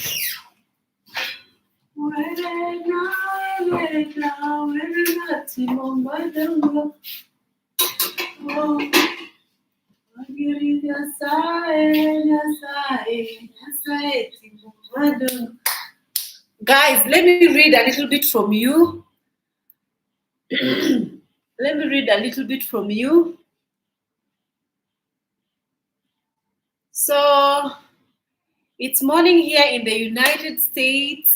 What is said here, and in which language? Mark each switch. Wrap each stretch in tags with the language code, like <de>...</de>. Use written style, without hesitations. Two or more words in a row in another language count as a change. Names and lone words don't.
<luo>Werena timo madongo. Oh, Nyasaye, Nyasaye, Nyasaye timo madongo.</luo> <en>Guys, let me read a little bit from you. Let me read a little bit from you. So, it's morning here in the United States.</en>